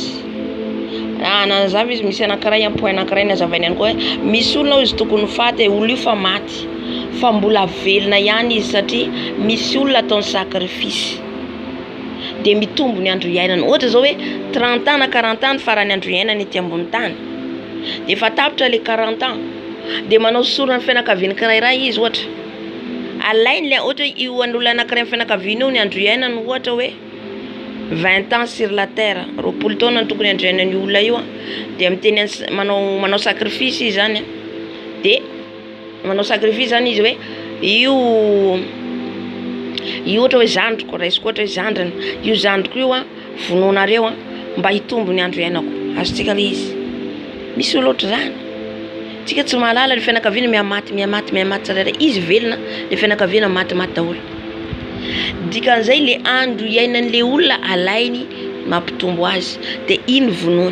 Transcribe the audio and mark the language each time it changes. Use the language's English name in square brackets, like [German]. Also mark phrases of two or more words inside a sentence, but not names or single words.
[Malagasy] Nanazava izy misy anankiray point anankiray nazavainy ihany koa misy olona izy tokony faty olo io fa maty fa mbola velona ihany izy satria misy olona ataony sacrifice de mitombo ny andro iainana ohatra zao hoe 30 ans na 40 ans farany andro iainana ety ambony tany de fa tapitra le 40 ans de manao sorona ny fianakaviany kirairay izy ohatra alainy le ohatra io an'olona anankiray amin'ny fianakaviany io ny andro iainana ohatra hoe 20 [French] ans sur la terre [Malagasy] roapolo taona tokony andro iainany olona io de amiteny manao sacrifice izy zany de manao sacrifice zany izy hoe io ohatra hoe zandriko raisiko ohatra hoe zandrany io zandriko io vononareo mba hitombo ny andro iainako azotsika le izy misy olo ohatra zany tsika tsy mahalala le fianakaviana miamaty tsarara izy velona le fianakaviana maty daholo dikan'izay le andro iainan'le olona alainy mampitombo azy de iny vonony.